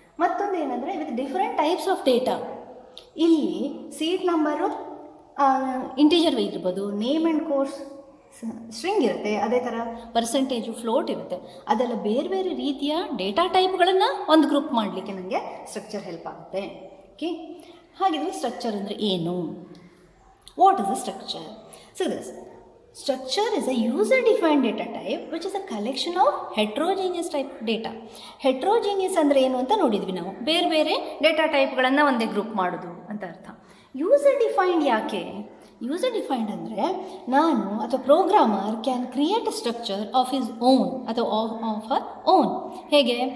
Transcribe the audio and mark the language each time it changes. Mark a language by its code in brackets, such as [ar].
[kn] ಮತ್ತೊಂದು ಏನಂದರೆ with different types of data. ಇಲ್ಲಿ ಸೀಟ್ ನಂಬರು ಇಂಟೀಜರ್ ಇರ್ಬೋದು, ನೇಮ್ ಆ್ಯಂಡ್ ಕೋರ್ಸ್ ಸ್ಟ್ರಿಂಗ್ ಇರುತ್ತೆ, ಅದೇ ಥರ ಪರ್ಸೆಂಟೇಜು ಫ್ಲೋಟ್ ಇರುತ್ತೆ. ಅದೆಲ್ಲ ಬೇರೆ ಬೇರೆ ರೀತಿಯ ಡೇಟಾ ಟೈಪ್ಗಳನ್ನು ಒಂದು ಗ್ರೂಪ್ ಮಾಡಲಿಕ್ಕೆ ನನಗೆ ಸ್ಟ್ರಕ್ಚರ್ ಹೆಲ್ಪ್ ಆಗುತ್ತೆ. ಓಕೆ, ಹಾಗಿದ್ರೆ ಸ್ಟ್ರಕ್ಚರ್ ಅಂದರೆ ಏನು? [en] What is a structure? So this structure is a user defined data type which is a collection of heterogeneous type data. [kn] heterogeneous ಅಂದರೆ ಏನು ಅಂತ ನೋಡಿದ್ವಿ ನಾವು. ಬೇರೆ ಬೇರೆ ಡೇಟಾ ಟೈಪ್ಗಳನ್ನು ಒಂದೇ ಗ್ರೂಪ್ ಮಾಡೋದು ಅಂತ ಅರ್ಥ. ಯೂಸರ್ ಡಿಫೈನ್ಡ್ ಯಾಕೆ? ಯೂಸರ್ ಡಿಫೈನ್ಡ್ ಅಂದರೆ ನಾನು ಅಥವಾ [en] Programmer can create a structure of his own ಅಥವಾ of her own. [kn] ಹೇಗೆ?